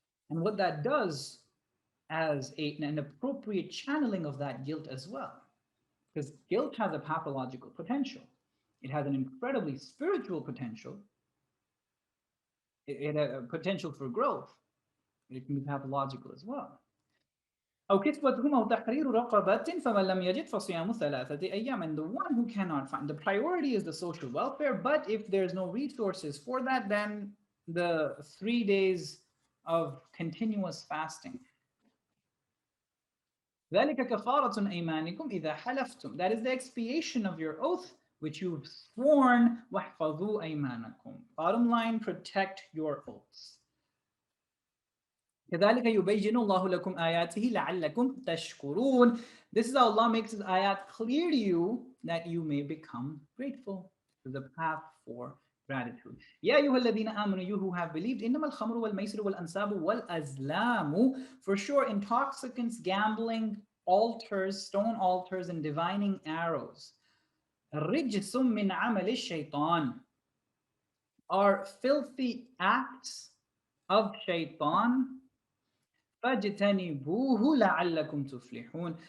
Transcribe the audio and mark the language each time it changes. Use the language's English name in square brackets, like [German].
[English] And what that does as an appropriate channeling of that guilt as well. Because guilt has a pathological potential. It has an incredibly spiritual potential. It has a potential for growth. It can be pathological as well. [Arabic] أو كسوتهم أو تحرير رقبة فمن لم يجد فصيام ثلاثة أيام. [English] And the one who cannot find, the priority is the social welfare, but if there's no resources for that, then the 3 days of continuous fasting. [Arabic] ذلك كفارة أيمانكم إذا حلفتم. [English] That is the expiation of your oath which you've sworn. [Arabic] واحفظوا أيمانكم. [English] Bottom line, protect your oaths. [Arabic] كذلك يبين الله لكم آياته لعلكم تشكرون. [English] This is how Allah makes His ayat clear to you that you may become grateful, to the path for gratitude. [Arabic] يا أيها الذين آمنوا, [English] you who have believed, [Arabic] إنما الخمر والميسر والأنصاب والأزلام. [English] For sure, intoxicants, gambling, altars, stone altars, and divining arrows. [Arabic] رجس من عمل الشيطان, [English] are filthy acts of shaitan. [Arabic] فَاجْتَنِبُوهُ لَعَلَّكُمْ تُفْلِحُونَ.